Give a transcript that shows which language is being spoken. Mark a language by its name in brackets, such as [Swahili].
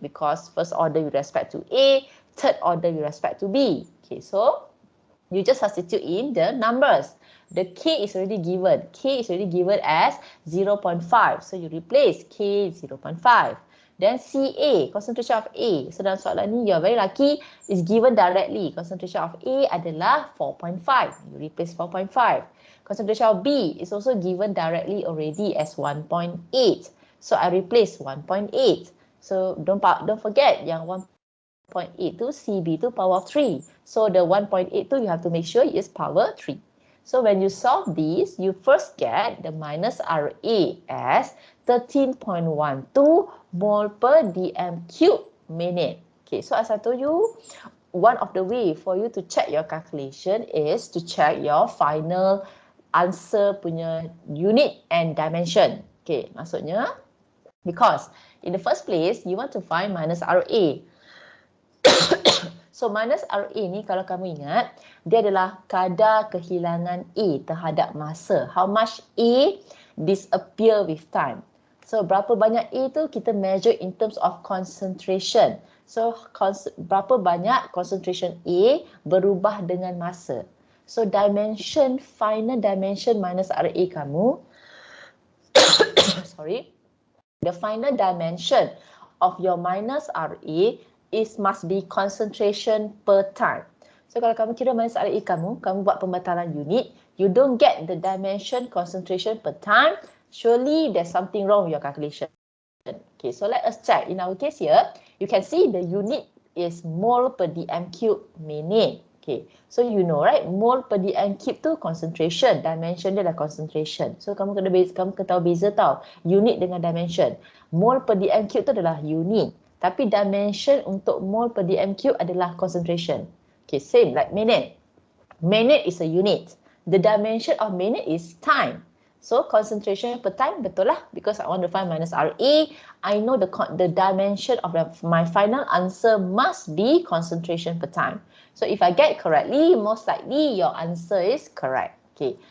[English] Because first order with respect to A, third order with respect to B. Okay, so you just substitute in the numbers. The K is already given. K is already given as 0.5. So you replace K 0.5. Then CA, concentration of A. So [Malay] dalam soalan ni, [English] you're very lucky, is given directly. Concentration of A adalah 4.5. You replace 4.5. Concentration of B is also given directly already as 1.8. So I replace 1.8. So don't forget yang 1.8 tu CB tu power of 3. So the 1.8 tu you have to make sure is power 3. So when you solve this, you first get the minus RA as 13.12 mole per dm cube minute. Okay, so as I told you, one of the way for you to check your calculation is to check your final answer punya unit and dimension. Okay, maksudnya because in the first place, you want to find minus RA. [Malay] So minus RA ni kalau kamu ingat, dia adalah kadar kehilangan A terhadap masa. [English] How much A disappear with time. [Malay] So berapa banyak A tu kita [English] measure in terms of concentration. [Malay] So berapa banyak concentration A berubah dengan masa. [English] So dimension, final dimension minus RA kamu, sorry, the final dimension of your minus RA must be concentration per time. [Malay] So kalau kamu kira minus RA kamu buat pembatalan unit, [English] you don't get the dimension concentration per time, surely there's something wrong with your calculation. Okay, so let us check. In our case here, you can see the unit is mole per dm cube minute. Okay, so you know right, mole per dm cube tu concentration, [Malay] dimension dia adalah concentration. So kamu kena tahu beza tau, unit dengan dimension. Mole per dm cube tu adalah unit. Tapi dimension untuk mole per dm cube adalah concentration. [English] Okay, same like minute. Minute is a unit. The dimension of minute is time. So concentration per time [Malay] betul lah, [English] because I want to find minus RA. I know the dimension of my final answer must be concentration per time. So if I get correctly, most likely your answer is correct. Okay.